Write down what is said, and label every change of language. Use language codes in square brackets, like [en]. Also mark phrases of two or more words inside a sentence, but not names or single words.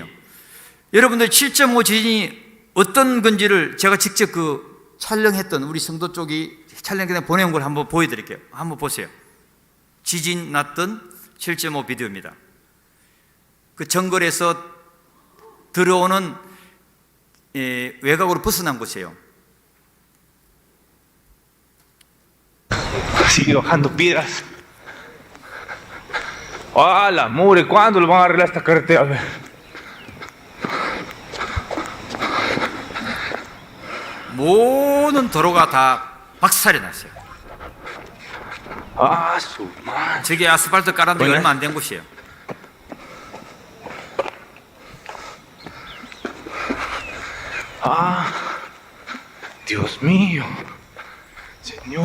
[ko] 여러분들 7.5 지진이 어떤 건지를 제가 직접 그 촬영했던 우리 성도 쪽이 촬영해 보내온 걸 한번 보여드릴게요. 한번 보세요. 지진 났던 7.5 비디오입니다. 그 정글에서 들어오는 외곽으로 벗어난 곳이에요. [es] Sigue bajando piedras. ¡Ah, la mugre! ¿Cuándo lo van a arreglar esta carretera? A ver. [ko] 모든 도로가 다 박살이 났어요. [es] ¡Ah, su madre! [ko] 저게 아스팔트 깔은 지 뭐냐? 얼마 안 된 곳이에요. ¡Ah! [es] ¡Dios mío! Señor.